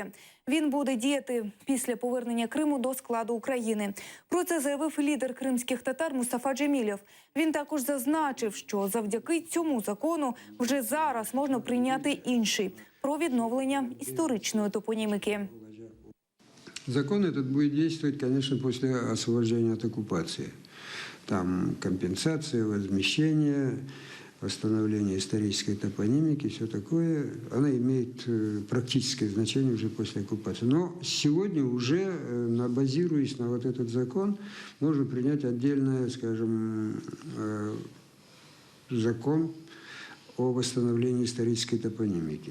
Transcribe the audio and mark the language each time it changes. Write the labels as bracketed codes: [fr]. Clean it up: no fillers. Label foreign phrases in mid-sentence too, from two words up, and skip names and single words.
[uk] Він буде діяти після повернення Криму до складу України. Про це заявив лідер кримських татар Мустафа Джемілєв. Він також зазначив, що завдяки цьому закону вже зараз можна прийняти інший – про відновлення історичної топоніміки. [ru] Закон этот будет действовать, конечно, после освобождения от оккупации. Там компенсация, возмещение, восстановление исторической топонимики, все такое. Она имеет практическое значение уже после оккупации. Но сегодня уже, базируясь на вот этот закон, можно принять отдельный, скажем, закон о восстановлении исторической топонимики.